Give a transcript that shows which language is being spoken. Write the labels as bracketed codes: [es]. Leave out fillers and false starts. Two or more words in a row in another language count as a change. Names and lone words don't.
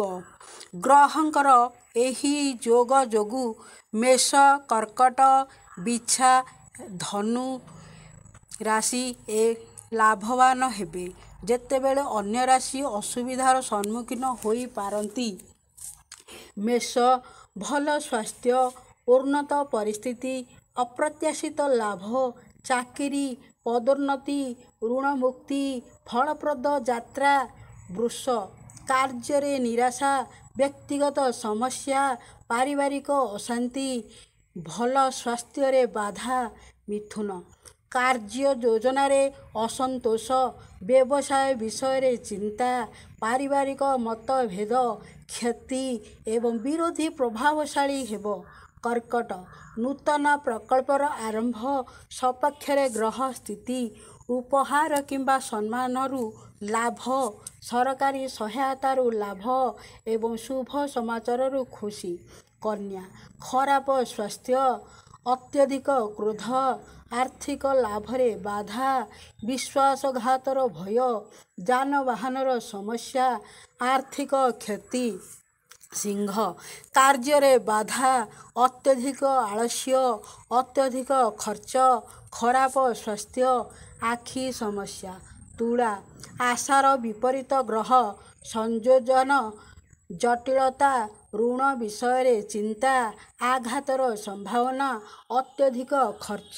[or] ଗ୍ରହଙ୍କର ଏହି ଯୋଗ ଯୋଗୁ ମେଷ କର୍କଟ ବିଛା ଧନୁ ରାଶି ଲାଭବାନ ହେବେ। ଯେତେବେଳେ ଅନ୍ୟ ରାଶି ଅସୁବିଧାର ସମ୍ମୁଖୀନ ହୋଇ ପାରନ୍ତି। ମେଷ ଭଲ ସ୍ୱାସ୍ଥ୍ୟ ଉନ୍ନତ ପରିସ୍ଥିତି ଅପ୍ରତ୍ୟାଶିତ ଲାଭ ଚାକିରି ପଦୋନ୍ନତି ଋଣ ମୁକ୍ତି ଫଳପ୍ରଦ ଯାତ୍ରା। ବୃଷ କାର୍ଯ୍ୟ ନିରାଶା ବ୍ୟକ୍ତିଗତ ସମସ୍ୟା ପାରିବାରିକ ଅଶାନ୍ତି ଭଲ ସ୍ୱାସ୍ଥ୍ୟ ରେ ବାଧା। ମିଥୁନ କାର୍ଯ୍ୟ ଯୋଜନା ରେ ଅସନ୍ତୋଷ ବ୍ୟବସାୟ ବିଷୟ ରେ ଚିନ୍ତା ପାରିବାରିକ ମତଭେଦ କ୍ଷତି ଏବଂ ବିରୋଧୀ ପ୍ରଭାବଶାଳୀ ହେବ। କର୍କଟ ନୂତନ ପ୍ରକଳ୍ପର ଆରମ୍ଭ ସପକ୍ଷ ରେ ଗ୍ରହ ସ୍ଥିତି ଉପହାର କିମ୍ବା ସମ୍ମାନରୁ ଲାଭ ସରକାରୀ ସହାୟତାରୁ ଲାଭ ଏବଂ ଶୁଭ ସମାଚାରରୁ ଖୁସି। କନ୍ୟା ଖରାପ ସ୍ୱାସ୍ଥ୍ୟ ଅତ୍ୟଧିକ କ୍ରୋଧ ଆର୍ଥିକ ଲାଭରେ ବାଧା ବିଶ୍ୱାସଘାତର ଭୟ ଯାନବାହନର ସମସ୍ୟା ଆର୍ଥିକ କ୍ଷତି। ସିଂହ କାର୍ଯ୍ୟରେ ବାଧା, ଅତ୍ୟଧିକ ଆଳସ୍ୟ, ଅତ୍ୟଧିକ ଖର୍ଚ୍ଚ, ଖରାପ ସ୍ୱାସ୍ଥ୍ୟ, ଆଖି ସମସ୍ୟା। ତୁଳା ଆଶାର ବିପରୀତ ଗ୍ରହ ସଂଯୋଜନ, ଜଟିଳତା, ଋଣ ବିଷୟରେ ଚିନ୍ତା, ଆଘାତର ସମ୍ଭାବନା, ଅତ୍ୟଧିକ ଖର୍ଚ୍ଚ।